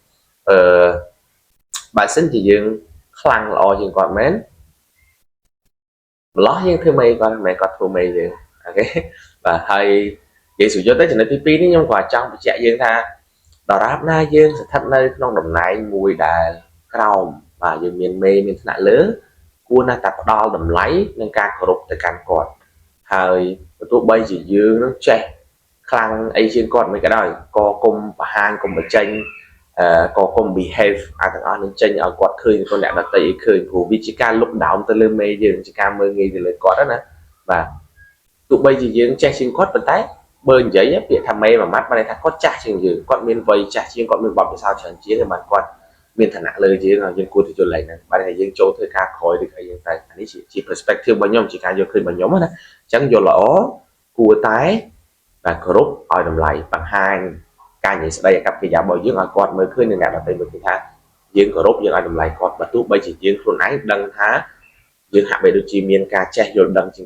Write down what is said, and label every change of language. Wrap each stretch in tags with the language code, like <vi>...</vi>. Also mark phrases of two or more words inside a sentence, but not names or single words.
<km>បើសិនជាយើងខ្លាំងល្អជាងគាត់មែនម្លោះយើងធ្វើមេគាត់មិនមែនគាត់ធ្វើមេយើងអូខេបាទហើយនិយាយស្រួលយល់ទៅចំណុចទី2នេះខ្ញុំក៏ចង់បញ្ជាក់យើងថាដរាបណាយើងស្ថិតនៅក្នុងតំណែងមួយដែលក្រោមបាទយើងមានមេមានថ្នាក់លើគួរណាស់តែផ្ដល់តម្លៃនិងការគោរពទៅកាន់គាត់ហើយបើទោះបីជាយើងនឹងចេះខ្លាំងអីជាងគាត់មិនក៏ដោយក៏គុំបង្ហាញគុំបញ្ចេញ có cùng behave ទាំងអស់នឹងចេញឲ្យគាត់ឃើញខ្លួនអ្នកដទៃឲ្យឃើញព្រោះវាជាការលុបដោមទៅលើមេយើងជាការមើលងាយទៅលើគាត់ណាបាទទោះបីជាយើង ចេះជាងគាត់ប៉ុន្តែបើនិយាយពាក្យថាមេមួយម៉ាត់បានន័យថាគាត់ចាស់ជាងយើងគាត់មានវ័យចាស់ជាងគាត់មានបទពិសោធន៍ច្រើនជាងបានគាត់មានឋានៈលើយើងហើយយើងគួរទៅយល់ឡើងហ្នឹងបានតែយើងចូលធ្វើការក្រោយឬអីយ៉ាងទៅអានេះជា perspective របស់ខ្ញុំជាការយកឃើញរបស់ខ្ញុំណាអញ្ចឹងយល់ល្អគួរតែបាទគោរពឲ្យតម្លៃបង្ហាញការនិយាយស្ដីអាកប្បកិរិយារបស់យើងឲ្យគាត់មើលឃើញនឹងអ្នកដទៃមើលឃើញថាយើងគោរពយើងឲ្យតម្លៃគាត់បើទោះបីជាយើងខ្លួនឯងដឹងថាយើងហាក់បីដូចជាមានការចេះយល់ដឹងជាង</km>